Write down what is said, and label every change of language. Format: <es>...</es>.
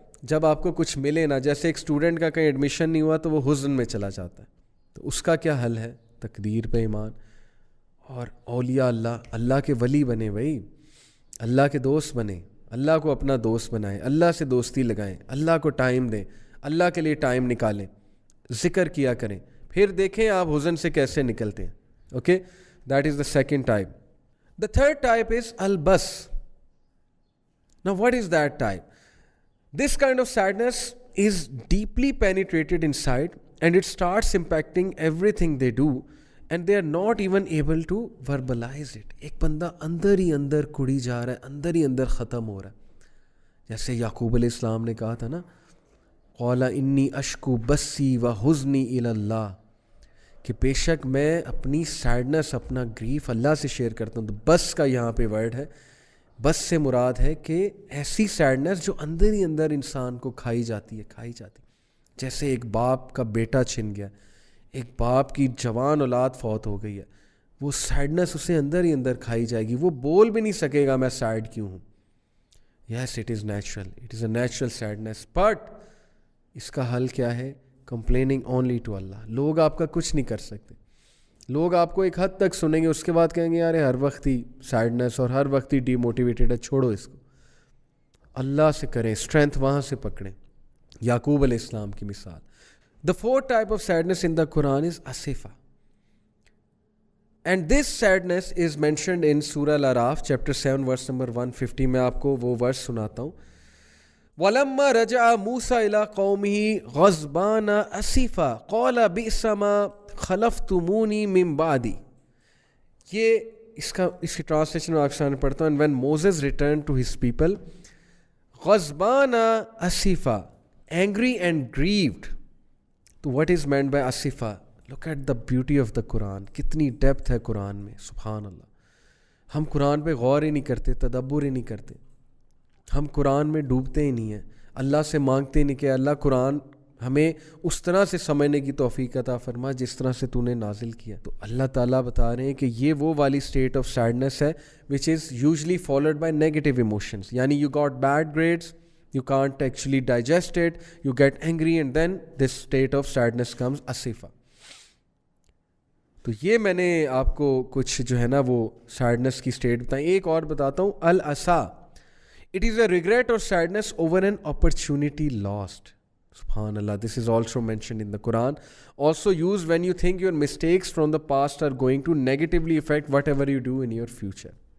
<ur>جب آپ کو کچھ ملے نا, جیسے ایک اسٹوڈنٹ کا کہیں ایڈمیشن نہیں ہوا تو وہ حزن میں چلا جاتا ہے, تو اس کا کیا حل ہے؟ تقدیر پہ ایمان اور اولیاء اللہ, اللہ کے ولی بنے بھائی, اللہ کے دوست بنے, اللہ کو اپنا دوست بنائیں, اللہ سے دوستی لگائیں, اللہ کو ٹائم دیں, اللہ کے لیے ٹائم نکالیں, ذکر کیا کریں, پھر دیکھیں آپ حزن سے کیسے نکلتے ہیں.</ur> <en>Okay, that is the second type. The third type is albus. Now what is that type? This kind of sadness is deeply penetrated inside and it starts impacting everything they do and they are not even able to verbalize it.</en> <ur>ایک بندہ اندر ہی اندر کڑی جا رہا ہے, اندر ہی اندر ختم ہو رہا ہے. جیسے یعقوب علیہ السلام نے کہا تھا نا,</ur> <ar>قال انی اشکو بسی و حزنی الی اللہ,</ar> <ur>کہ بے شک میں اپنی سیڈنس, اپنا گریف اللہ سے شیئر کرتا ہوں. تو بس کا یہاں پہ ورڈ ہے. بس سے مراد ہے کہ ایسی سیڈنس جو اندر ہی اندر انسان کو کھائی جاتی ہے. جیسے ایک باپ کا بیٹا چھن گیا, ایک باپ کی جوان اولاد فوت ہو گئی ہے, وہ سیڈنس اسے اندر ہی اندر کھائی جائے گی. وہ بول بھی نہیں سکے گا میں سیڈ کیوں ہوں.</ur> <en>Yes, it is natural, it is a natural sadness.</en> <ur>But اس کا حل کیا ہے؟</ur> <en>Complaining only to اللہ.</en> <ur>لوگ آپ کا کچھ نہیں کر سکتے. لوگ آپ کو ایک حد تک سنیں گے, اس کے بعد کہیں گے یار ہر وقت ہی سیڈنس اور ہر وقت ہی ڈی موٹیویٹیڈ ہے, چھوڑو اس کو. اللہ سے کریں, اسٹرینتھ وہاں سے پکڑیں. یعقوب علیہ السلام کی مثال.</ur> <en>The fourth type of sadness in the قرآن is اسفا, and this sadness is mentioned in سورہ الاعراف chapter 7 verse number 150.</en> <ur>میں آپ کو وہ ورس سناتا ہوں.</ur> <ar>وَلَمَّا رَجَعَ مُوسَىٰ إِلَىٰ قَوْمِهِ غَضْبَانَ أَسِفًا قَالَ بِئْسَ مَا خَلَفْتُمُونِي مِن بَعْدِي.</ar> <ur>یہ اس کی ٹرانسلیشن میں آپ کے سامنے پڑھتا ہوں.</ur> <en>And when Moses returned to his people,</en> <ar>غَضْبَانَ أَسِفًا,</ar> <en>angry and grieved. تو what is meant by أَسِفًا? Look at the beauty of the Quran.</en> <ur>کتنی ڈیپتھ ہے قرآن میں, سبحان اللہ. ہم قرآن پہ غور ہی نہیں کرتے, تدبر ہی نہیں کرتے. ہم قرآن میں ڈوبتے ہی نہیں ہیں, اللہ سے مانگتے ہی نہیں کہ اللہ قرآن ہمیں اس طرح سے سمجھنے کی توفیق عطا فرما جس طرح سے تو نے نازل کیا. تو اللہ تعالیٰ بتا رہے ہیں کہ یہ وہ والی اسٹیٹ آف سیڈنس ہے</ur> <en>Which is usually followed by negative emotions. یعنی you got bad grades, you can't actually digest it, you get angry and then this state of sadness comes اسفا.</en> <ur>تو یہ میں نے آپ کو کچھ جو ہے نا وہ سیڈنس کی اسٹیٹ بتائیں. ایک اور بتاتا ہوں, الاسا.</ur> <en>It is a regret or sadness over an opportunity lost. Subhanallah, this is also mentioned in the Quran. Also used when you think your mistakes from the past are going to negatively affect whatever you do in your future.</en>